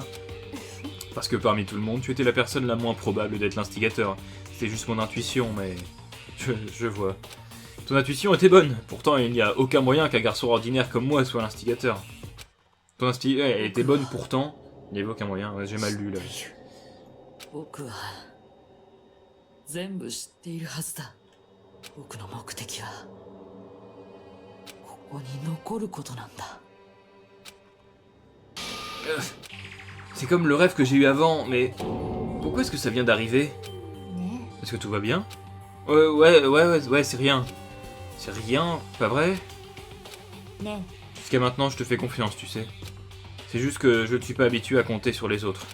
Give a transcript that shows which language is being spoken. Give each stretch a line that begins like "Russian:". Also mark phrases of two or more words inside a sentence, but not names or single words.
French: Parce que parmi tout le monde, tu étais la personne la moins probable d'être l'instigateur. C'était juste mon intuition, mais... Je vois. Ton intuition était bonne. Pourtant, il n'y a aucun moyen qu'un garçon ordinaire comme moi soit l'instigateur. Ton intuition elle était bonne pourtant. Il n'y avait aucun moyen. Ouais, j'ai mal lu là.
Japanese: 僕は全部知っているはずだ。僕の目的はここに残ることなんだ。
French: C'est comme le rêve que j'ai eu avant, mais... Pourquoi est-ce que ça vient d'arriver? ね Est-ce que tout va bien? Ouais, c'est rien. C'est rien, pas vrai? えね Jusqu'à maintenant, je te fais confiance, tu sais. C'est juste que je ne suis pas habitué à compter sur les autres.